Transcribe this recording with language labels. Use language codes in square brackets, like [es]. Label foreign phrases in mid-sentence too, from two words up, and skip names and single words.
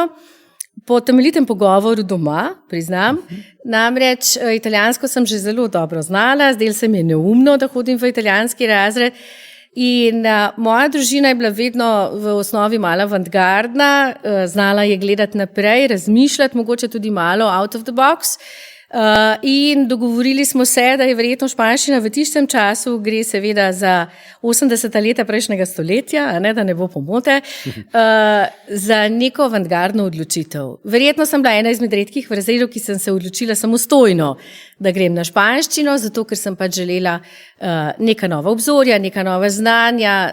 [sl] Po temeljitem pogovoru doma, priznam, namreč italijansko sem že zelo dobro znala, zdelo se mi je neumno, da hodim v italijanski razred in moja družina je bila vedno v osnovi malo avantgardna, znala je gledati naprej, razmišljati, mogoče tudi malo [en] out of the box. [sl] In dogovorili smo se, da je verjetno španščina v tistem času, gre seveda za 80. leta prejšnjega stoletja, da ne bo pomote, za neko avantgardno odločitev. Verjetno sem bila ena izmed redkih v razredu, ki sem se odločila samostojno, da grem na španščino, zato ker sem pač želela neka nova obzorja, neka nova znanja.